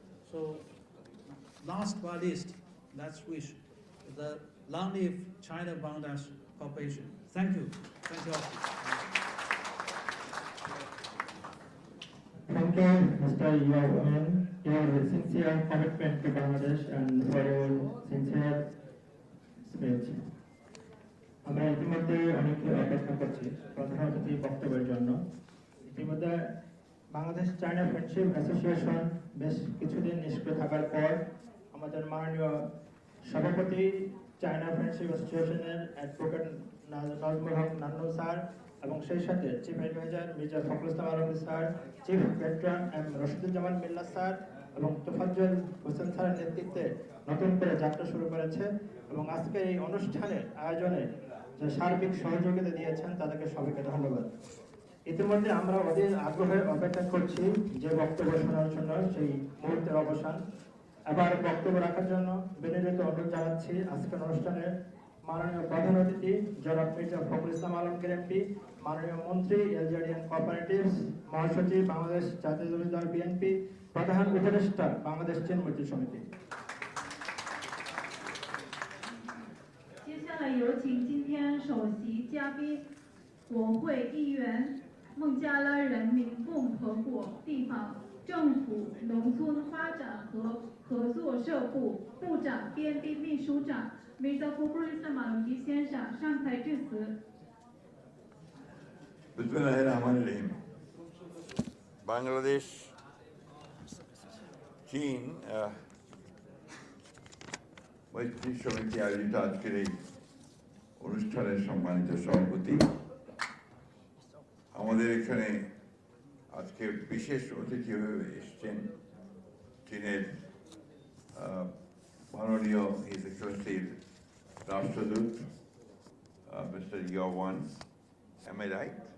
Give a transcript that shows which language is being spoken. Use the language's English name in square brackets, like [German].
[English] So, last but least, let's wish the long live China-Bangladesh cooperation. Thank you. Thank you all. Thank you, Mr. Yao, your sincere commitment to Bangladesh and for your sincere speech. [Bangla] আমরা ইতিমধ্যে অনেকে অপেক্ষা করছি প্রধান অতিথি বক্তব্যের জন্য। ইতিমধ্যে বাংলাদেশ চায়না ফ্রেন্ডশিপ অ্যাসোসিয়েশন বেশ কিছুদিন নিষ্ক্রিয় থাকার পর আমাদের মাননীয় সভাপতি চায়না ফ্রেন্ডশিপ অ্যাসোসিয়েশনের অ্যাডভোকেট নাজমুল হক নান্নু স্যার এবং সেই সাথে chief adviser Mirza Fakhrul Islam Alamgir sir, chief patron M Rashiduzzaman মিল্লা স্যার এবং তোফাজ্জল হোসেন স্যারের নেতৃত্বে নতুন করে যাত্রা শুরু করেছে এবং আজকে এই অনুষ্ঠানের আয়োজনে যে সার্বিক সহযোগিতা দিয়েছেন তাদেরকে সবাইকে ধন্যবাদ। ইতিমধ্যে আমরা অধীর আগ্রহে অপেক্ষা করছি যে বক্তব্য শোনার জন্য সেই মুহূর্তের অবসান। এবার বক্তব্য রাখার জন্য বিনীত অনুরোধ জানাচ্ছি আজকের অনুষ্ঠানে মাননীয় প্রধান অতিথি জনাব মির্জা ফখরুল ইসলাম আলমগীর এমপি, মাননীয় মন্ত্রী এলজেডিয়ান কোঅপারেটিভস, মহাসচিব বাংলাদেশ জাতীয়তাবাদী দল বিএনপি, প্রধান উপদেষ্টা বাংলাদেশ চীন মৈত্রী সমিতি। [Chinese] 接下来有请今天首席嘉宾，国会议员、孟加拉人民共和国地方政府农村发展和合作社部部长编编秘书长 Mirza Fakhrul Islam Alamgir 先生上台致辞。 [Arabic] बिस्मिल्लाहिर्रहमानिर्रहीम। [Bangla] बांग्लादेश चीन मैत्री समिति आयोजित आजकेर এই অনুষ্ঠানের সম্মানিত সভাপতি, আমাদের এখানে আজকে বিশেষ অতিথি হয়ে এসেছেন চীনের মাননীয় হিজ এক্সেলেন্সির রাষ্ট্রদূত মিস্টার ইয়াওয়ান। [English] Am I right?